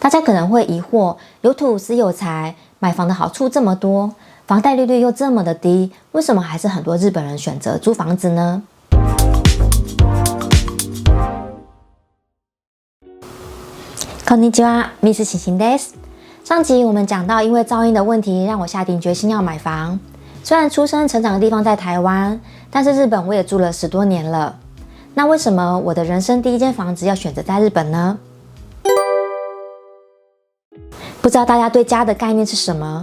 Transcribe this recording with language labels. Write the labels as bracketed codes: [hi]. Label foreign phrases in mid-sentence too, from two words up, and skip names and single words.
[zh] 大家可能会疑惑，有土斯有财，买房的好处这么多，房贷利率又这么的低，为什么还是很多日本人选择租房子呢？ [ja] こんにちは、Miss 晴晴です。 [zh] 上集我们讲到，因为噪音的问题，让我下定决心要买房。虽然出生成长的地方在台湾，但是日本我也住了10多年了。那为什么我的人生第一间房子要选择在日本呢？不知道大家对家的概念是什么？